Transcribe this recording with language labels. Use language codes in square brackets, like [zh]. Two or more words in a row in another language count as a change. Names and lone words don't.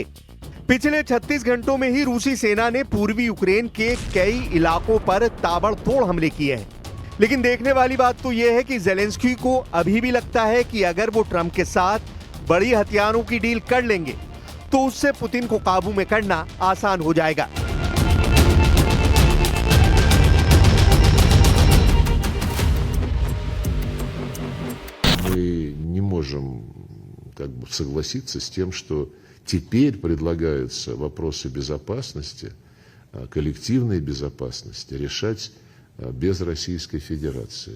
[hi] पिछले 36 घंटों में ही रूसी सेना ने पूर्वी यूक्रेन के कई इलाकों पर ताबड़तोड़ हमले किए हैं। लेकिन देखने वाली बात तो यह है कि जेलेंस्की को अभी भी लगता है कि अगर वो ट्रंप के साथ बड़ी हथियारों की डील कर लेंगे तो उससे पुतिन को काबू में करना आसान हो जाएगा। [ru] Мы не можем согласиться с тем, что теперь предлагаются вопросы безопасности, коллективной безопасности решать без Российской Федерации.